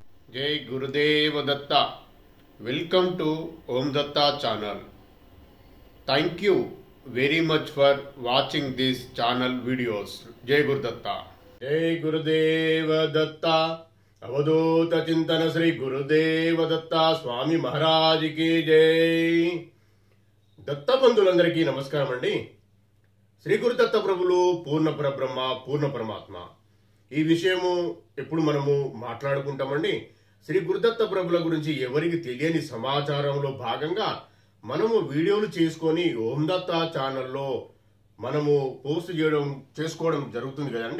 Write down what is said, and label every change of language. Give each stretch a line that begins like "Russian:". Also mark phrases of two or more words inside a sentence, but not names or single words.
Hindi: जय गुरुदेव दत्ता.
English: Welcome to Om Datta channel. Thank you very much for watching this channel videos.
Hindi: जय गुरुदत्ता. जय गुरुदेव दत्ता. अवधूत चिंतन श्री गुरुदेव दत्ता स्वामी महाराज की जय.
Telugu: దత్త బంధువులందరికీ నమస్కారం అండి. శ్రీ గురుదత్త ప్రభులు పూర్ణ పరబ్రహ్మ పూర్ణ పరమాత్మ. ఈ విషయము ఎప్పుడు మనము మాట్లాడుకుంటామండి. శ్రీ గురుదత్త ప్రభుల గురించి ఎవరికి తెలియని సమాచారంలో భాగంగా మనము వీడియోలు చేసుకొని ఓం దత్త ఛానల్లో మనము పోస్ట్ చేసుకోవడం జరుగుతుంది కదండి.